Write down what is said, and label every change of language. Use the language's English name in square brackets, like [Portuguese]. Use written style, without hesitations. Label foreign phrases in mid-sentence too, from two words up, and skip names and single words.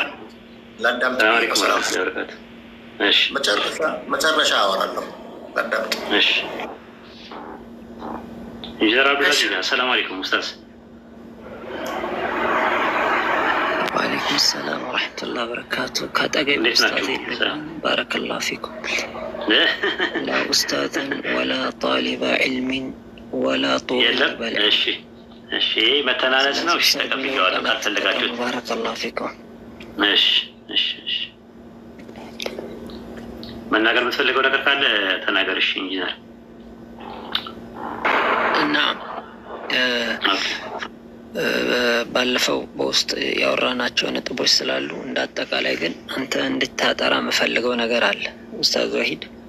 [Amharic] መጨረሻ አወራለሁ። እሺ ኢንጂነር አብዱልአዚዝ [Arabic] سلام عليكم [Amharic] ኡስታዝ። [Arabic] وعليكم سلام ورحمة الله وبركاته። [Amharic] ከጠገብ ኡስታዝ [Arabic] بارك الله فيكم لا أستاذ ولا طالب علم ولا طالب علم. [Amharic] እሺ መተናነስ ነው። እሺ ተቀብያለሁ ካልፈለጋችሁት። [Arabic] بارك الله فيكم. [Amharic] እሺ መናገር የምትፈልገው ነገር ካለ ተናገር። እሺ ኢንጂነር እና ባለፈው በውስጥ ያወራናቸው ነጥቦች ስላሉ እንዳጠቃላይ ግን አንተ እንድታጠራ የምፈልገው ነገር አለ ኡስታዝ ወሂድ።